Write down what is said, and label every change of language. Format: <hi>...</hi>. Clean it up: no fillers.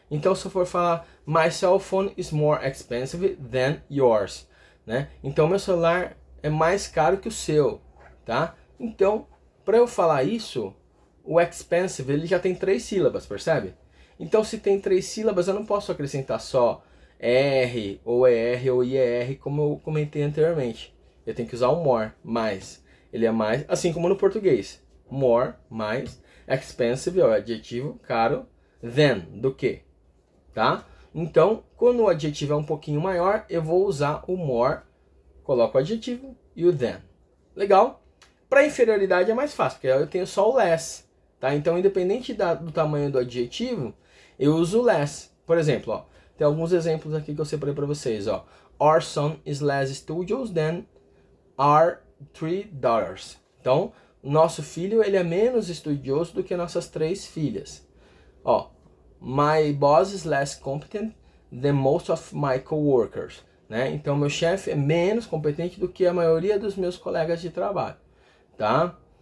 <pt>Então, se eu for falar</pt> <en>my cell phone is more expensive than yours, né?</en> <pt>Então, meu celular é mais caro que o seu, tá? Então, para eu falar isso, o expensive ele já tem 3 sílabas, percebe? Então, se tem 3 sílabas, eu não posso acrescentar só R, ou ER, ou IER, como eu comentei anteriormente. Eu tenho que usar o more, mais. Ele é mais, assim como no português. More, mais. Expensive é o adjetivo, caro. Than, do que, tá? Então, quando o adjetivo é um pouquinho maior, eu vou usar o more, coloco o adjetivo e o than. Legal? Para inferioridade é mais fácil, porque eu tenho só o less, tá? Então, independente do tamanho do adjetivo, eu uso o less. Por exemplo, ó, tem alguns exemplos aqui que eu separei para vocês, ó.</pt> <en>Our son is less studious than our 3 daughters.</en> <pt>Então, nosso filho ele é menos estudioso do que nossas 3 filhas. Ó,</pt> <en>my boss is less competent than most of my coworkers,</en> <pt>né? Então meu chefe é menos competente do que a maioria dos meus colegas de trabalho. tá?</pt>